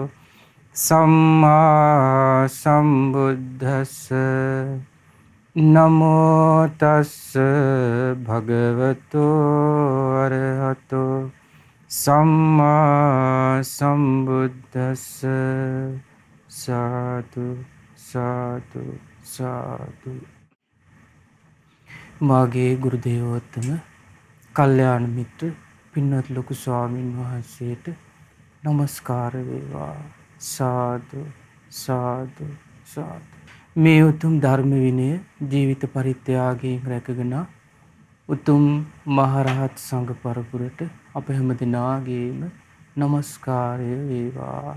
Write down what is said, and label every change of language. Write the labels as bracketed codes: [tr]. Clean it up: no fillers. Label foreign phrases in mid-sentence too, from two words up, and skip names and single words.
[pi] सम्मा संबुद्धस्स නමෝ තස්ස භගවතෝ අරහතෝ සම්මා සම්බුද්දස්ස සාදු සාදු සාදු. [si] මාගේ ගුරු දේවෝත්තම කල්යාණ මිත්‍ර පින්වත් ලොකු ස්වාමින් වහන්සේට নমස්කාර වේවා. සාදු සාදු සාදු. මේ උතුම් ධර්ම විනය ජීවිත පරිත්‍යාගයෙන් රැකගෙන උතුම් මහරහත් සංඝ පරපුරට අප හැම දෙනාගේම নমස්කාරය වේවා.